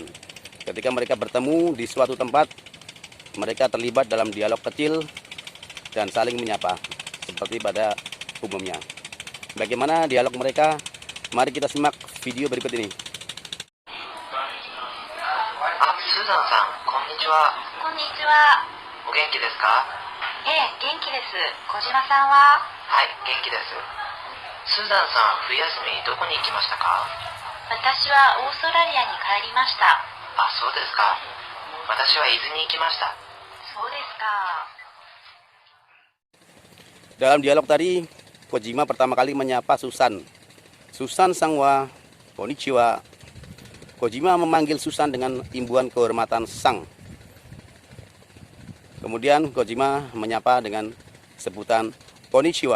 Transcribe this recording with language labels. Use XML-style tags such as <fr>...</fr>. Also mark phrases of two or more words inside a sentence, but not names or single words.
<id>Ketika mereka bertemu di suatu tempat, mereka terlibat dalam dialog kecil dan saling menyapa, seperti pada umumnya. Bagaimana dialog mereka? Mari kita simak video berikut ini.</id> <ja>スーザンさん、こんにちは. こんにちは。お元気ですか？ええ、元気です。小島さんは？はい、元気です。スーザンさん、冬休みどこに行きましたか？私はオーストラリアに帰りました。あ、そうですか。私は伊豆に行きました。そうですか。</ja> <id>Dalam dialog tadi, Kojima pertama kali menyapa Susan.</id> <ja>スーザンさんは、こんにちは.</ja> <id>Kojima memanggil Susan dengan imbuhan kehormatan sang. Kemudian Kojima menyapa dengan sebutan konnichiwa.</id>